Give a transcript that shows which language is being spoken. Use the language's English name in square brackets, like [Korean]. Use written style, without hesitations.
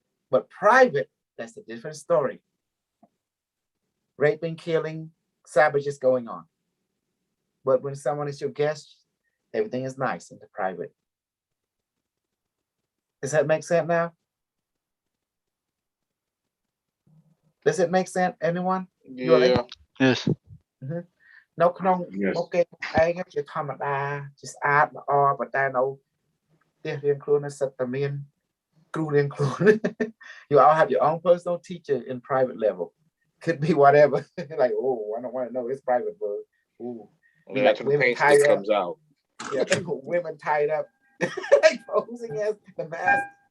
[English] But private, that's a different story. Raping, killing, savages going on. But when someone is your guest, everything is nice in the private. Does that make sense now? Does it make sense, anyone? Yeah. Yes. [Khmer] នៅក្នុង [English] Yes. [Khmer] មុខគេឯងជាធម្មតាជាស្អាតល្អប៉ុន្តែនៅផ្ទះរៀងខ្លួននៅសិតតែមានគ្រូរៀងខ្លួន [English] You all have your own personal teacher in private level. Could be whatever. Like, oh, I don't want to know. It's private, bro. Ooh. And that's when the paint stick comes out. Yeah, women tied up, posing as the mask.